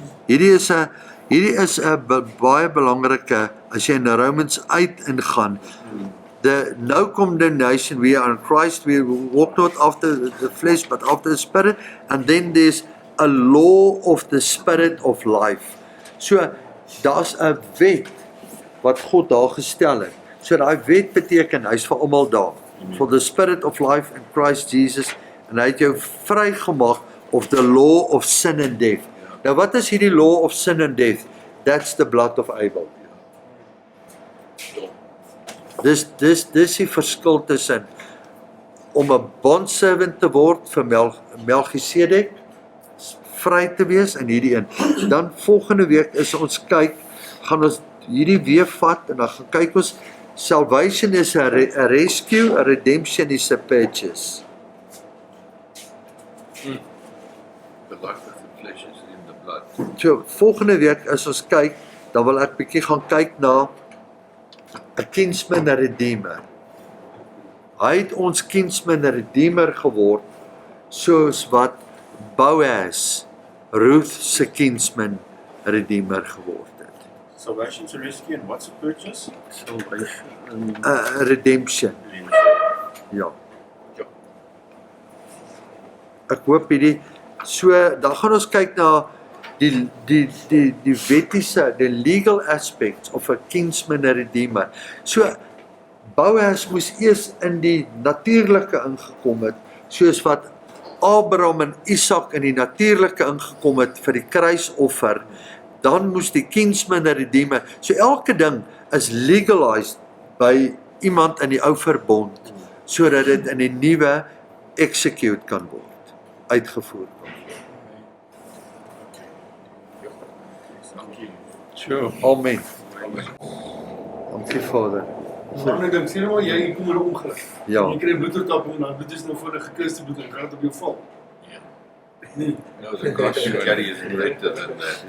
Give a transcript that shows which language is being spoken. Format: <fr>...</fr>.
<af>Hierdie is 'n baie belangrike, as jy in Romans 8 ingaan,</af> <en>no condemnation, we are in Christ, we walk not after the flesh, but after the spirit, and then there's a law of the spirit of life.</en> <af>So, daar's 'n wet wat God daar gestel het. So daai wet beteken, hy's vir almal daar.</af> <en>For the spirit of life in Christ Jesus,</en> <af>en hy het jou vrygemaak</af> <en>of the law of sin and death.</en> <af>Nou wat is hierdie</af> <en>law of sin and death? That's the blood of Abel.</en> <af>Dis die verskil tussen om 'n bondservant te word vir Melchisedek, vry te wees in hierdie een. Dan volgende week gaan ons hierdie weer vat en dan gaan kyk ons,</af> <en>salvation is a rescue, a redemption is a purchase. The life of the flesh is in the blood.</en> <af>So volgende week as ons kyk, dan wil ek bietjie gaan kyk na 'n kinsman, 'n redeemer. Hy het ons kinsman, 'n redeemer geword, soos wat Boaz, Ruth se kinsman, 'n redeemer geword het.</af> <en>Salvation to rescue and what's a purchase? Redemption.</en> <af>Ja. Ek hoop hierdie, so dan gaan ons kyk na die wettiese,</af> <en>the legal aspects of a</en> <af>kinsman, 'n redeemer. So Boaz moes eers in die natuurlike ingekom het, soos wat Abraham en Isak in die natuurlike ingekom het vir die kruisoffer. Dan moes die kinsman, 'n redeemer. So elke ding is legalized by iemand in die ou verbond, sodat dit in die nuwe execute kan word, uitgevoer kan word. Dankie. Amen. Dankie Vader. 'n ding, sê nou maar jy kom in 'n ongeluk. Ja, Jy kry 'n bloedoortapping, maar bloed is nou voor 'n gekruiste bloed en kan dit op jou val. Nee.</af> <en>No, the cross you carry is greater than that.</en>